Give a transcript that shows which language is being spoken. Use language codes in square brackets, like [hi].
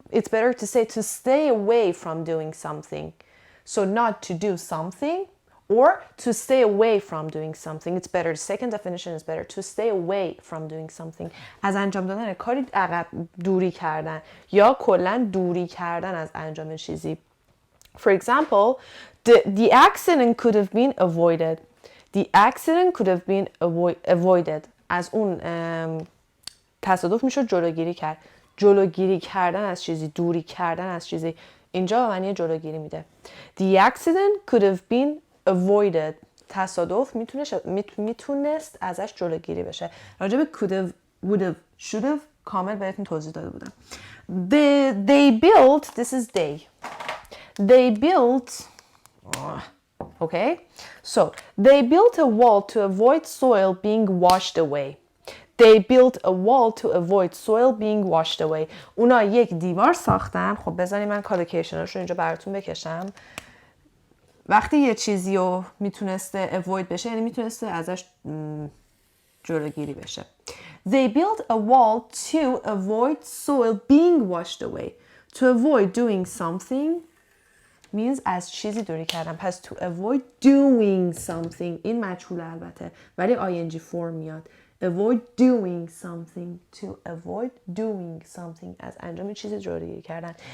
[en] It's better to say to stay away from doing something. So not to do something or to stay away from doing something. It's better. The second definition is better. To stay away from doing something. [fa] از انجام دادن کاری عقب دوری کردن یا کلا دوری کردن از انجام چیزی. [en] For example, the accident could have been avoided. The accident could have been avoided. [fa] از اون تصادف میشد جلوگیری کرد. جلوگیری کردن از چیزی، دوری کردن از چیزی. اینجا به معنی جلوگیری میده. [en] The accident could have been avoided. [fa] تصادف میتونست ازش جلوگیری بشه. راجع به [en] could have, would have, should have [fa] کامل بهتون توضیح داده بودم. [en] They built, this is they. They built Okay? So, they built a wall to avoid soil being washed away. They built a wall to avoid soil being washed away. [fa] اونا یک دیوار ساختن. خب بذاری من کالوکیشناش رو اینجا براتون بکشم. وقتی یه چیزی رو میتونسته avoid بشه یعنی میتونسته ازش جلوگیری بشه. [en] They built a wall to avoid soil being washed away. To avoid doing something means [fa] از چیزی دوری کردن. پس [en] to avoid doing something [fa] این مجهول البته ولی ing فرم میاد. [en] Avoid doing something. To avoid doing something [fa] از انجام چیزی جلوگیری کردن.